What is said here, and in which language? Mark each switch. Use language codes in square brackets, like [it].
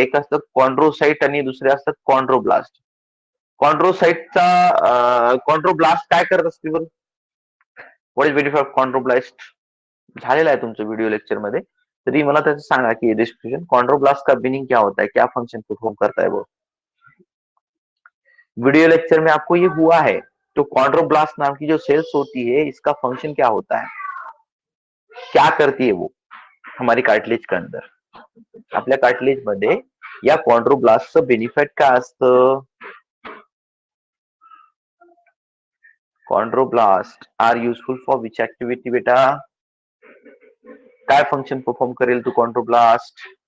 [mr] एक असतं कॉन्ड्रोसाइट आणि दुसरे असतात कॉन्ड्रोब्लास्ट. कॉन्ड्रोब्लास्ट काय करत असते बरं? [en] What is benefit of chondroblast? [mr] झालेला आहे तुमचं व्हिडिओ लेक्चर मध्ये, तरी मला त्याचं सांगा की डिस्क्रिप्शन [hi] कॉन्ड्रोब्लास्ट का मीनिंग क्या होता है, क्या फंक्शन परफॉर्म करता है वो? वीडियो लेक्चर में आपको ये हुआ है. तो कॉन्ड्रोब्लास्ट नाम की जो सेल्स होती है, इसका फंक्शन क्या होता है, क्या करती है वो हमारी कार्टिलेज के अंदर? [mr] आपल्या कार्टिलेज मध्ये या कॉन्ड्रोब्लास्टचं बेनिफिट काय असतं? [en] chondroblast are useful for which activity [mr] बेटा? काय फंक्शन परफॉर्म करेल तो कॉन्ड्रोब्लास्ट?